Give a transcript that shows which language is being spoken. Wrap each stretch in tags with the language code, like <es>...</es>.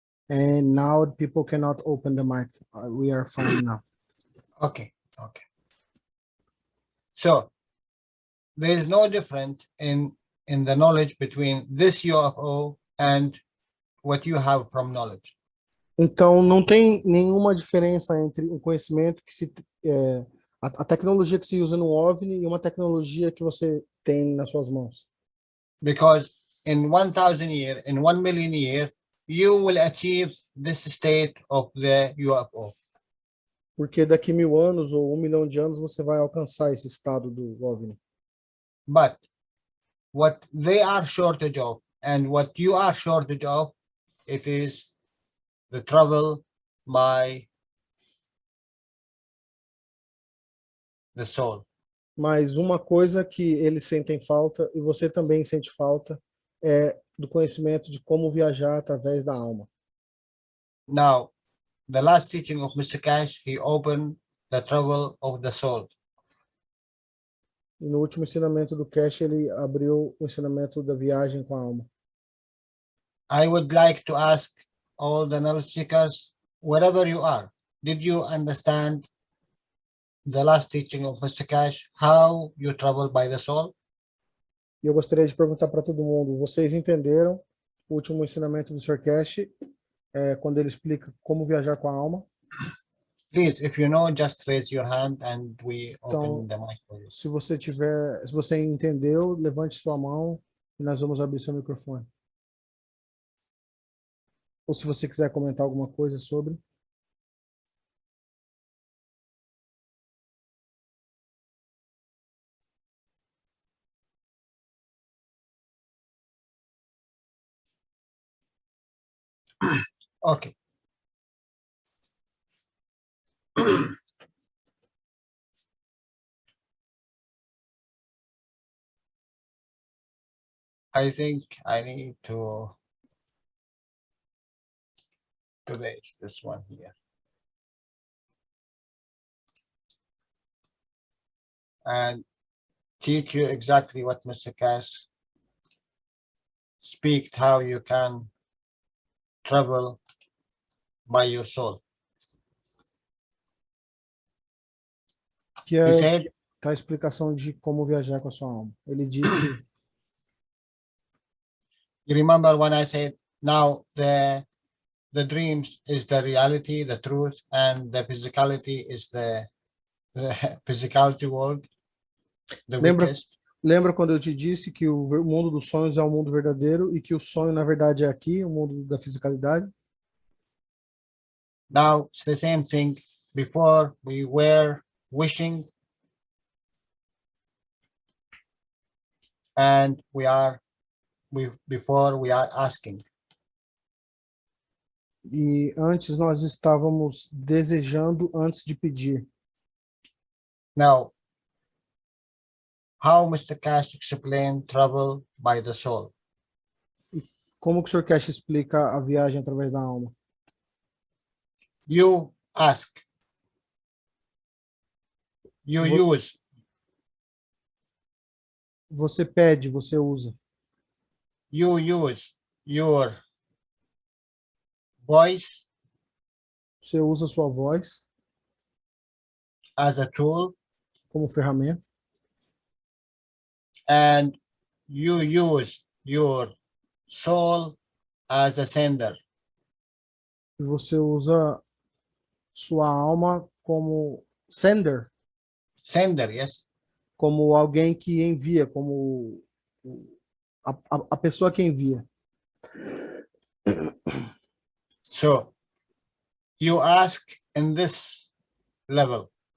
<en>And now people cannot open the mic. We are fine now. Okay. So there is no difference in the knowledge between this UFO and what you have from knowledge.</en> <pt>Então, não tem nenhuma diferença entre o conhecimento a tecnologia que se usa no OVNI e uma tecnologia que você tem nas suas mãos.</pt> <en>Because in 1,000 years, in 1 million years, you will achieve this state of the UFO.</en> <pt>Porque daqui 1000 anos ou 1 milhão de anos você vai alcançar esse estado do OVNI.</pt> <en>But what they are shortage of and what you are shortage of, it is the trouble by the soul.</en> <pt>Mas uma coisa que eles sentem falta, e você também sente falta, é do conhecimento de como viajar através da alma.</pt> <en>Now, the last teaching of Mr. Cash, he opened the trouble of the soul.</en> <pt>E no último ensinamento do Cash, ele abriu o ensinamento da viagem com a alma.</pt> <en>I would like to ask all the knowledge seekers, wherever you are, did you understand the last teaching of Mr. Cash, how you travel by the soul?</en> <pt>E eu gostaria de perguntar para todo mundo, vocês entenderam o último ensinamento do Sr. Cash, quando ele explica como viajar com a alma?</pt> <en>Please, if you know, just raise your hand and we</en> <pt>Então,</pt> <en>open the mic for you.</en> <pt>se você entendeu, levante sua mão e nós vamos abrir seu microfone. Ou se você quiser comentar alguma coisa sobre.</pt> <en>Okay. I think I need to erase this one here. And teach you exactly what Mr. Cash speak, how you can travel by your soul.</en> <pt>Que</pt> <en>He</en> <pt>é</pt> <en>said,</en> <pt>a explicação de como viajar com a sua alma. Ele disse,</pt> <en>you remember when I said, now the dreams is the reality, the truth, and the physicality is the physicality world, the weakest.</en> <pt>lembra quando eu te disse que o mundo dos sonhos é o mundo verdadeiro e que o sonho, na verdade, é aqui, o mundo da fisicalidade?</pt> <en>Now it's the same thing. Before we were wishing, and before we are asking.</en> <pt>E antes nós estávamos desejando antes de pedir.</pt> <en>Now, how Mr. Cash explained travel by the soul.</en> <pt>Como que o Sr. Cash explica a viagem através da alma?</pt> <en>You ask, you</en> <pt>Vo-</pt> <en>use,</en> <pt>Você pede, você usa.</pt> <en>you use your voice</en> <pt>Você usa sua voz</pt> <en>as a tool,</en> <pt>como ferramenta</pt> <en>and you use your soul as a sender.</en> <pt>e você usa sua alma como sender,</pt> <en>Sender, yes.</en> <pt>como alguém que envia, como a pessoa que envia.</pt> <en>So you ask in this level.</en>